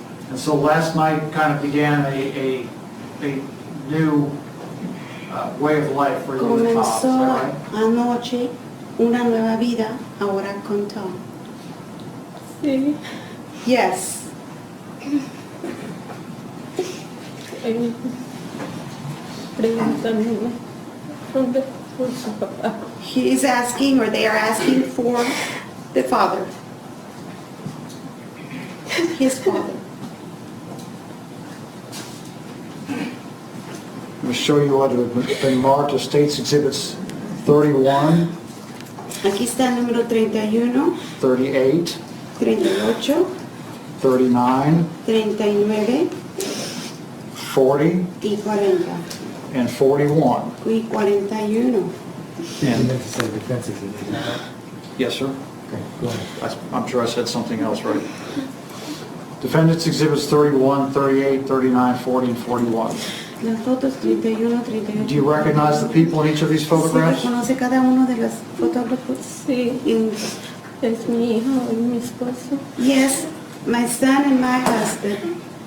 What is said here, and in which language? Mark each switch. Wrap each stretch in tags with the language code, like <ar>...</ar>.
<en>And so last night kind of began a new way of life for you and Todd, is</en> <es>Comenzó</es> <en>that right?</en> <es>anoche una nueva vida ahora con Tom. Sí.</es> <en>Yes.</en> <es>Preguntándome dónde fue su papá.</es> <en>He is asking, or they are asking for the father. His father. I'm going to show you what have been marked as State's Exhibits 31,</en> <es>Aquí está el número 31,</es> <en>38,</en> <es>38,</es> <en>39,</en> <es>39</es> <en>40,</en> <es>y 40.</es> <en>and 41.</en> <es>Y 41.</es> <en>And- You meant to say defense exhibit, is that right? Yes, sir. Okay, go ahead. I'm sure I said something else right. Defendants Exhibits 31, 38, 39, 40, and 41.</en> <es>Las fotos 31, 38.</es> <en>Do you recognize the people in each of these</en> <es>¿Sí</es> <en>photographs?</en> <es>reconoce cada uno de los fotógrafos? Sí, Y- es mi hijo y mi esposo.</es> <en>Yes, my son and my husband.</en>